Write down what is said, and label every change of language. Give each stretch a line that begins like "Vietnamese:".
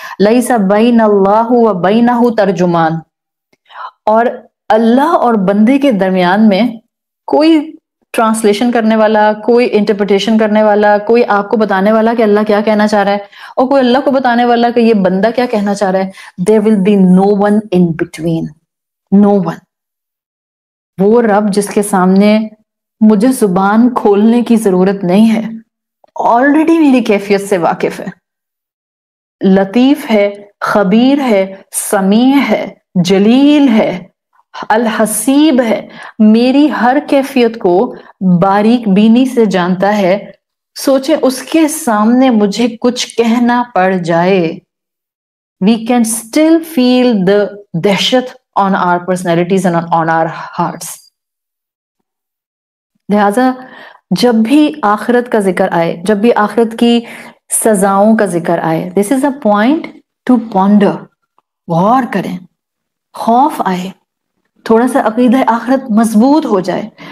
Arabic: لیس بین اللہ و بینہ ترجمان.
Urdu: اور اللہ اور بندے کے درمیان میں کوئی ٹرانسلیشن کرنے والا، کوئی انٹرپریٹیشن کرنے والا، کوئی آپ کو بتانے والا کہ اللہ کیا کہنا چاہ رہا ہے، اور کوئی اللہ کو بتانے والا کہ یہ بندہ کیا کہنا چاہ رہا ہے.
English: there will be no one in between. no one.
Urdu: وہ رب جس کے سامنے مجھے زبان کھولنے کی ضرورت نہیں ہے، آلریڈی میری کیفیت سے واقف ہے، لطیف ہے، خبیر ہے، سمیع ہے، جلیل ہے، الحسیب ہے، میری ہر کیفیت کو باریک بینی سے جانتا ہے. سوچیں اس کے سامنے مجھے کچھ کہنا پڑ جائے،
English: we can still feel the دہشت on our personalities and on our hearts.
Urdu: لہذا جب بھی آخرت کا ذکر آئے، جب بھی آخرت کی سزاؤں کا ذکر آئے،
English: this is a point to ponder.
Urdu: غور کریں، خوف آئے، تھوڑا سا عقیدہ آخرت مضبوط ہو جائے.